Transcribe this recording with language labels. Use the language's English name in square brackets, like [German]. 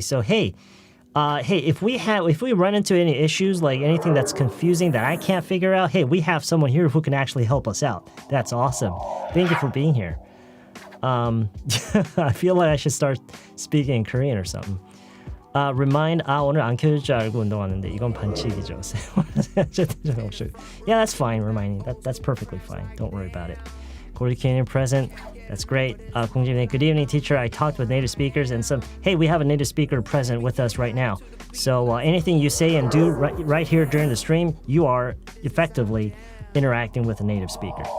[English] So hey, if we run into any issues, like anything that's confusing that I can't figure out, hey, we have someone here who can actually help us out. That's awesome. Thank you for being here. I feel like I should start speaking in Korean or something. [Korean] 오늘 안 켜질 줄 알고 운동하는데 이건 반칙이죠. [English] Yeah, that's fine. Reminding that's perfectly fine. Don't worry about it. Corey Canyon present. That's great. Good evening, teacher. I talked with native speakers and hey, we have a native speaker present with us right now. So anything you say and do right here during the stream, you are effectively interacting with a native speaker.